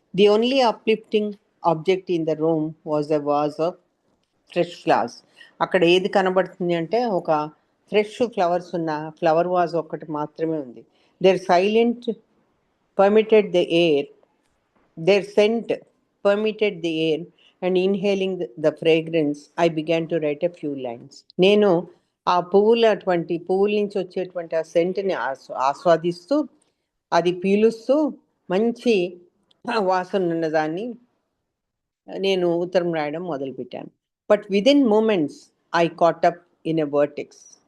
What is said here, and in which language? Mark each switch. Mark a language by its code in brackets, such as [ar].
[en] The only uplifting object in the room was a vase of fresh flowers. [te] అక్కడ ఏది కనబడుతుంది అంటే ఒక ఫ్రెష్ ఫ్లవర్స్ ఉన్న ఫ్లవర్ వాజ్ ఒక్కటి మాత్రమే ఉంది. [en] Their silent permitted the air, their scent permitted the air, and inhaling the fragrance, I began to write a few lines. [te] నేను ఆ పువ్వుల నుంచి వచ్చేటువంటి ఆ సెంట్ని ఆస్వాదిస్తూ, అది పీలుస్తూ, మంచి వాసన ఉన్నదాన్ని నేను ఉత్తరం రాయడం మొదలుపెట్టాను. [en] But within moments I caught up in a vertex.